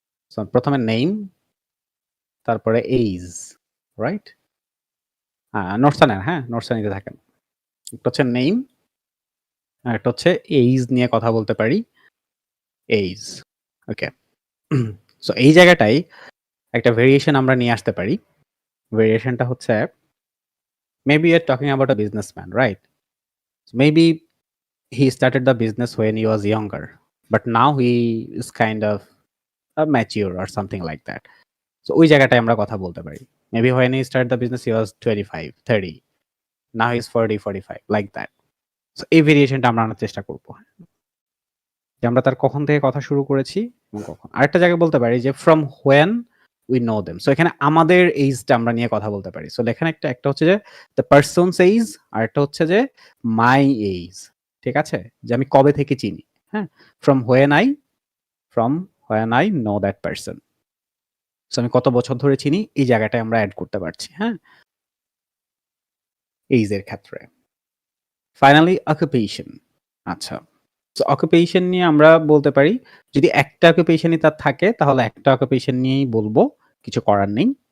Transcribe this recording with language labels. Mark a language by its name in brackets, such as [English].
[Bangla] So প্রথমে name, তারপরে age, right? নোটসটা নেন, হ্যাঁ? নোটসটা নিতে থাকেন। একটা হচ্ছে নেম, আর একটা হচ্ছে এইজ নিয়ে কথা বলতে পারি। এইজ। ওকে। সো এই জায়গাটায় একটা ভেরিয়েশন আমরা নিয়ে আসতে পারি। ভেরিয়েশনটা হচ্ছে [English] maybe you're talking about a businessman, right? So maybe he started the business when he was younger, but now he is kind of mature or something like that. [Bangla] So ওই জায়গাটায় আমরা কথা বলতে পারি। [English] Maybe when he started the business he was 25, 30. Now he's 40, 45 like that. [Bangla] So এই ভেরিয়েশনটা আমরা আনার চেষ্টা করব। যে আমরা তার কখন থেকে কথা শুরু করেছি এবং কখন। আরেকটা জায়গায় বলতে পারি যে [English] from when we know them. [Bangla] So এখানে আমাদের এইজটা আমরা নিয়ে কথা বলতে পারি। সো লেখেন একটা হচ্ছে যে [English] the person's age, [Bangla] আরেকটা হচ্ছে যে [English] my age। [Bangla] ঠিক আছে? যে আমি কবে থেকে চিনি। হ্যাঁ? [English] from when I know that person. [Bangla] So আমি কত বছর ধরে চিনি এই জায়গাটায় আমরা এড করতে পারছি। হ্যাঁ? এইজের ক্ষেত্রে। Finally occupation. আচ্ছা। সো অকুপেশন নিয়ে আমরা বলতে পারি যদি একটা অকুপেশনই তার থাকে তাহলে একটা অকুপেশন নিয়েই বলবো, কিছু করার নেই।